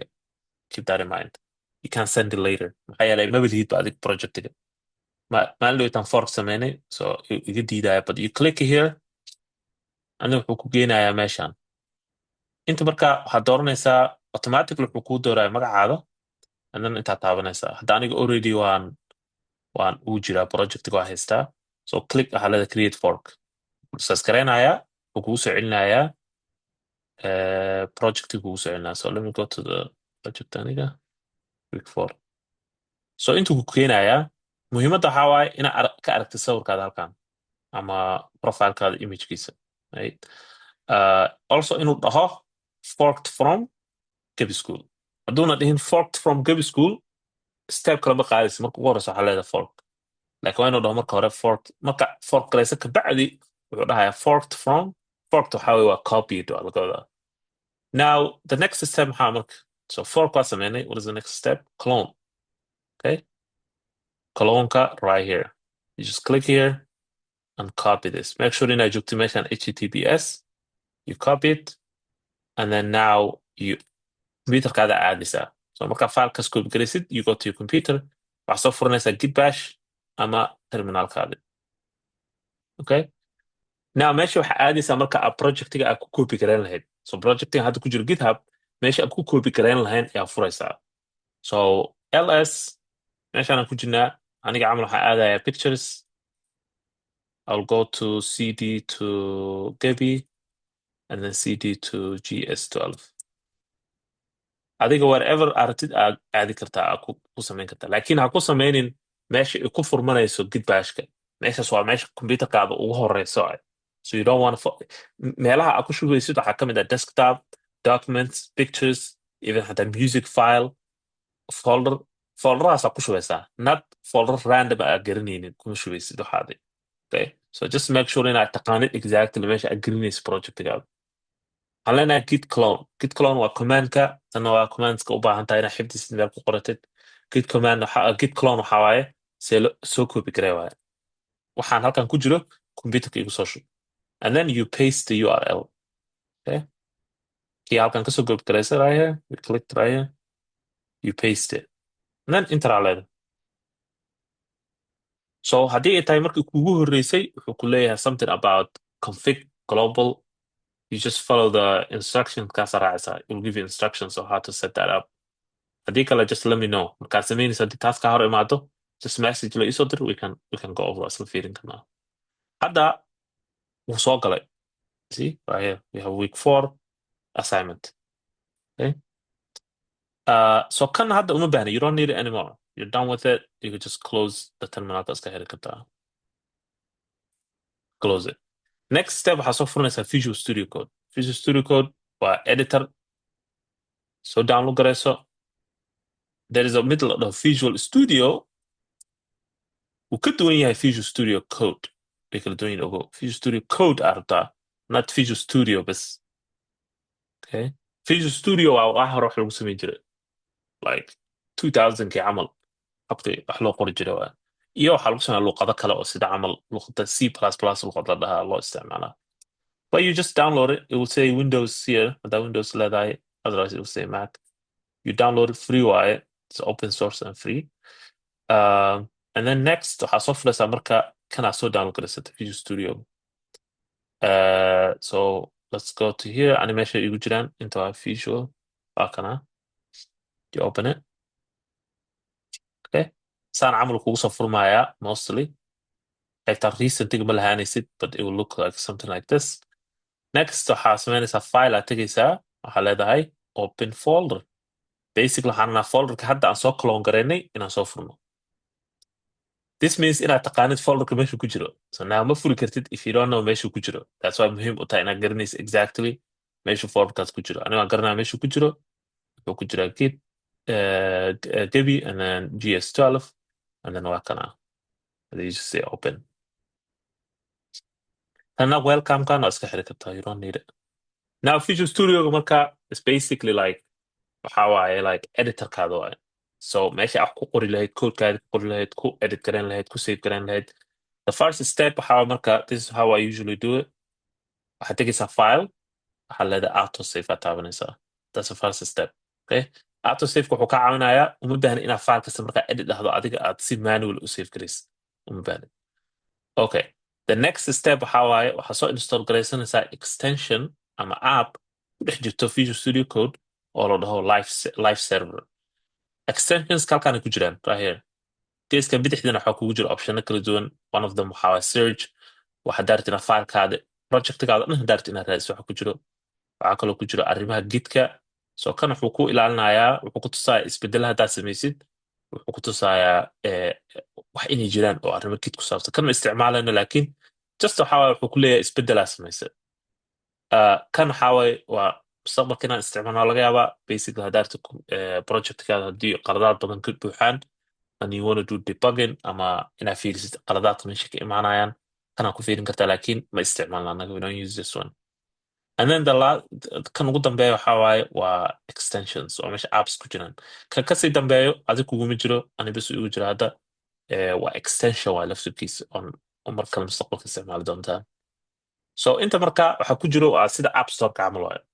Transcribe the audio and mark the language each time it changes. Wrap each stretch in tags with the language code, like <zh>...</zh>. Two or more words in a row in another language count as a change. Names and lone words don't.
<en>Keep that in mind. You can send it later.</en> <so>maxaa yeelay maba lihid ba adig projectiga. maalin dhowtaan fork sameynay so iga diidaya</so> <en>but you click here</en> <so>aniga wuxuu ku geenayaa meeshan. Inta marka waxaad dooranaysaa automatically wuxuu kuu dooraya magacaada</so> <en>and then</en> <so>intaad taabanaysaa. Hadda aniga already waan uu jiraa projectiga waa haystaa. So click waxaa leeda</so> <en>create fork.</en> <so>saas garaynayaa wuxuu kugu soo celinayaa projectiga kugu soo celinaya.</so> <en>So let me go to the project aniga click fork.</en> <so>So intuu ku keenayaa muhiimadda waxaa waaye inaad ka aragtid sawirkaada halkan ama profilekaada imagekiisa, right? Also inuu dhaho</so> <en>forked from Gaby School.</en> <so>hadduuna dhihin</so> <en>forked from Gaby School</en> <so>step kale ma qaadaysa. marka ugu horeysa waxaa leedahay fork laakiin waa inuu dhaho marka hore forked. marka fork galaysa kabacdi wuxuu dhahayaa</so> <en>forked from.</en> <so>forked waxaa weye waa copied waa laga wadaa.</so> <en>Now the next step</en> <so>maxaa marka so fork waa sameynay.</so> <en>What is the next step? Clone. Okay, clone-ka right here. You just click here and copy this. Make sure</en> <so>inaad joogto meeshan</so> <en>HTTPS. You copy it and then now you</en> <so>computerkaada aadaysaa. So markaa filekaas copy garaysid</so> <en>you go to your computer</en> <so>waxaa soo furanaysaa git bash ama terminalkaadi. Okay, now meesha waxaa aadaysaa marka aad projectiga aad ku copy garayn lahayd. So projectiga hadda ku jiro GitHub meesha aad ku copy garayn lahayn ayaa furaysaa. So ls meeshaan aan ku jirnaa aniga camal waxaa aadaya pictures.</so> <en>I'll go to cd to Gaby and then cd to gs12.</en> <so>adiga wherever aragtid aad aadi kartaa aad ku samayn kartaa laakiin ha ku sameynin meesha ay ku furmanayso git bashka. meeshaas waa meesha computerkaada ugu horeyso</so> <en>so you don't want</en> <so>meelaha aad ku shugaysid waxaa ka mid ah desktop, documents, pictures, even hataa</so> <en>music file,</en> <so>folderadaas aad ku shugaysaa</so> <en>not folder random</en> <so>aad garanaynin kuma shugaysid waxaadi.</so> <en>Okay, so just make sure</en> <so>inaad taqaanid exactly meesha aad gelinaysid projectigaada. waxaan leenahay git clone. Git clone waa commandka tanna waa commandska u baahan tahay inaad xifdisid meel ku qoratid. Git clone waxaa waaye soo copy garee waaye waxaan halkan ku jiro computerka igu soo shub</so> <en>and then you paste the URL. Okay,</en> <so>kii halkan kasoo copy garaysa</so> <en>right here, you click right here, you paste it and then enter</en> <so>aa leedahay. So haddii ay tahay markii kuugu horreysay wuxuu ku leeyahay</so> <en>something about config global. You just follow the instructions</en> <so>kaasa raacaysaa.</so> <en>It will give you instructions on how to set that up.</en> <so>haddii kale</so> <en>just let me know.</en> <so>markaad samaynaysa haddii taas ka hor imaado</so> <en>just message</en> <so>la isoo dir.</so> <en>we can go over</en> <so>isla fiirin karnaa. hadda wuu soo galay.</so> <en>See right here we have week 4 assignment.</en> <so>Okay, so kan hadda uma baahna.</so> <en>You don't need it anymore. You're done with it. You can just close the terminalka</en> <so>iska heli kartaa.</so> <en>Close it. Next step</en> <so>waxaa soo furanaysaa Visual Studio Code. Visual Studio Code waa editor. So download garayso.</so> <en>There is a middle of Visual Studio.</en> <so>wuu ka duwan yahay Visual Studio Code. way kala duwan yihiin ogo. Visual Studio Code aa rabtaa not Visual Studio bas. Okay, Visual Studio waa wax hore wax lagu samayn jiray like 2000kii camal habkii wax loo qori jiray waa iyo waxaa lagu sameeyaa luqado kale oo sida camal luqada C++ luqad la dhahaa loo isticmaalaa.</so> <en>But you just download it. It will say Windows here.</en> <so>haddaa Windows leedahay</so> <en>otherwise it will say Mac. You download it free waaye. It's open source and free. And then next</en> <so>waxaa soo fulaysaa marka kanaa soo download garaysata Visual Studio.</so> <en>So let's go to here.</en> <so>Animation igu jiraan inta waa visual waa kana.</so> <en>You open it.</en> <so>Okay, saan camal kugu soo furmayaa mostly. qaybta recentiga ma lahaanaysid</so> <en>but it will look like something like this.</en> <so>Next waxaa samaynaysaa file aad tegaysaa waxaa leedahay open folder. Basically waxaan rabnaa folderka hadda aan soo clone garaynay inaan soo furno.</so> <en>This means</en> <so>inaad taqaanid folderka meeshu ku jiro.</so> <en>So now</en> <so>ma furi kartid</so> <en>if you don't know</en> <so>meeshu ku jiro.</so> <en>That's why</en> <so>muhiim u tahay inaad garanaysa exactly meeshu folderkaas ku jiro. Aniga waan garanaya meeshu ku jiro. Wuxuu ku jiraa git, Gaby,</so> <en>and then</en> <so>GS12,</so> <en>and then</en> <so>waa kana.</so> <en>And then you just say open. And now</en> <so>welcome kan waa iska xiri kartaa.</so> <en>You don't need it.</en> <so>Now Visual Studio marka</so> <en>is basically like</en> <so>waxa waaye like editorkaada waaye. So meesha aad ku qori lahayd codekaada ku qori lahayd ku edit garan lahayd ku save garan lahayd.</so> <en>The first step</en> <so>waxa waaye marka</so> <en>this is how I usually do it.</en> <so>Waxaad tegaysaa file waxaa leedahay auto save aad taabanaysaa.</so> <en>That's the first step. Okay?</en> <so>Auto save wuxuu kaa caawinayaa uma baahna inaad file kasta markaa edit dhahdo adiga aad si manual u save garaysid. Uma baahna. Okay.</so> <en>The next step</en> <so>waxa waaye waxaa soo install garaysanaysaa extension ama app ku dhex jirto Visual Studio Code oo la dhaho</so> <en>live server.</en> <so>Extensions kalkaana ku jiraan</so> <en>right here.</en> <so>Geeskan bidixdina waxaa kugu jira optiono kala duwan.</so> <en>One of them</en> <so>waxaa waaye search. Waxaad daarti inaad filekaada projectkaada dhan daarti inaad raadiso waxa ku jiro. Waxaa kaloo ku jiro arrimaha gidka. So kan wuxuu ku ilaalinayaa wuxuu ku tusayaa isbedelaha haddaad samaysid. Wuxuu ku tusayaa wax inay jiraan oo arrimo gid ku saabsan. Kan ma isticmaalayno laakiin just waxaa waaye wuxuu ku leeyahay isbedelaa samaysay. Kan waxaa waaye waa mustaqbalka inaan isticmaalno laga yaabaa basically haddaad projectkaada haddii qaladaad badan ka buuxaan</so> <en>and you want to do debugging</en> <so>ama inaad fiirisid qaladaadka meesha ka imaanayaan kanaa ku fiirin kartaa laakiin ma isticmaalna anaga</so> <en>we don't use this one. And then</en> <so>kan ugu dambeeya waxaa waaye waa extensions oo meesha apps ku jiraan. Kan kasii dambeeyo adig kuguma jiro ani bas igu jira hadda waa extension waa laftirkiisa on mar kale mustaqbalka isticmaali doontaa. So inta marka waxaa ku jiro waa sida app store ka camal waaye.</so>